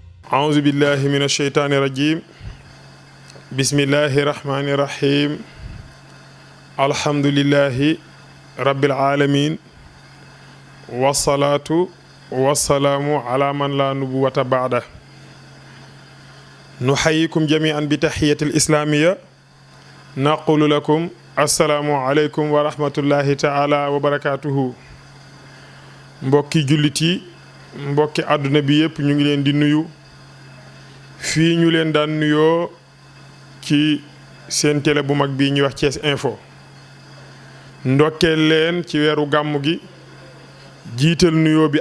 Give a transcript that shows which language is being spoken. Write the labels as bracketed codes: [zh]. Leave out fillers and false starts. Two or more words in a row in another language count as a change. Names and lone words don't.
[ar] أعوذ بالله من الشيطان الرجيم بسم الله الرحمن الرحيم الحمد لله رب العالمين والصلاة والسلام على من لا نبوة بعده نحييكم جميعا بتحية الإسلامية نقول لكم السلام عليكم ورحمة الله تعالى وبركاته [wo] mbokki jullit yi mbokki àdduna bi yëpp ñu ngi leen di nuyu fii ñu leen daan nuyoo ci seen télé bu mag bi ñuy wax Thiès Info ndokkeel leen ci weeru gàmmu gi jiital nuyoo bi